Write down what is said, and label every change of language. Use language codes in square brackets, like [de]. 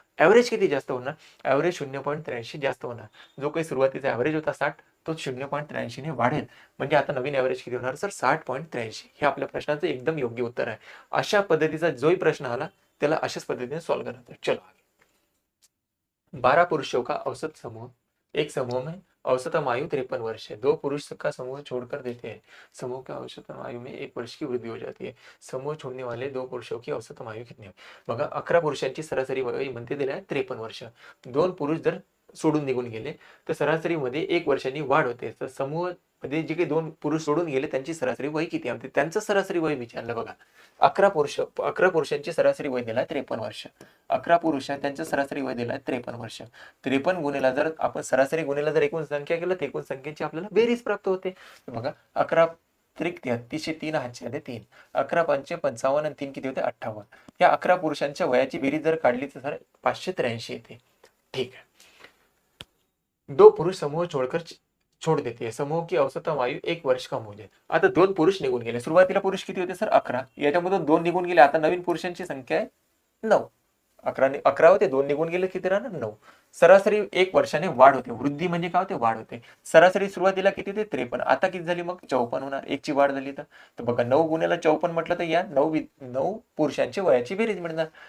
[mr] Average किती जास्त होणार, ॲव्हरेज 0.83 जास्त होणार. जो काही सुरुवातीचा ॲव्हरेज होता 60, तो 0.83 ने वाढेल. म्हणजे आता नवीन ॲव्हरेज किती होणार सर, 60.83. हे आपल्या प्रश्नाचं एकदम योग्य उत्तर आहे. अशा पद्धतीचा जोही प्रश्न आला त्याला अशाच पद्धतीने सॉल्व्ह करायचं. [hi] चलो आगे. 12 पुरुषों का औसत समूह, एक समूह में औसतम आयु 53 वर्ष है, 2 पुरुष का समूह छोड़कर देते हैं, समूह की औसतम आयु में 1 वर्ष की वृद्धि हो जाती है. समूह छोड़ने वाले 2 पुरुषों की औसतम आयु कितनी है. [mr] बघा 11 पुरुषांची सरासरी वय म्हणते दिली आहे 53 वर्ष. 2 पुरुष जर सोडून निघून गेले तर सरासरीमध्ये 1 वर्षांनी वाढ होते. तर समूह मध्ये जे काही 2 पुरुष सोडून गेले त्यांची सरासरी वय किती आहे, त्यांचं सरासरी वय विचारलं. बघा 11 पुरुषांची सरासरी वय दिला 53 वर्ष. 11 पुरुष आहेत, त्यांचं सरासरी वय दिलं 53 वर्ष. 53 गुणिला जर आपण सरासरी गुणिला जर एकूण संख्या केलं, तर एकूण संख्येची आपल्याला बेरीज प्राप्त होते. बघा 11 त्रिक 33, 3 हातचे आले 3, 11 पंचे 55 आणि 3 किती होते 58. या 11 पुरुषांच्या वयाची बेरीज जर काढली तर सर 583 येते. ठीक आहे. [hi] 2 पुरुष समूह छोड़ देते हैं, समूह की औसतम आयु 1 वर्ष कम हो जाए. [mr] आता 2 पुरुष निघून गेले. सुरुवातीला पुरुष किती होते सर, 11. याच्यामधून 2 निघून गेले. आता नवीन पुरुषांची संख्या आहे 9. 11 होते, 2 निघून गेले, किती राहणार 9. सरासरी 1 वर्षाने वाढ होते. वृद्धी म्हणजे काय होते, वाढ होते. सरासरी सुरुवातीला किती होते 53, आता किती झाली मग 54 होणार. 1 ची वाढ झाली तर बघा 9 गुणिला 54 म्हटलं तर या 9 पुरुषांची वयाची बेरीज मिळणार.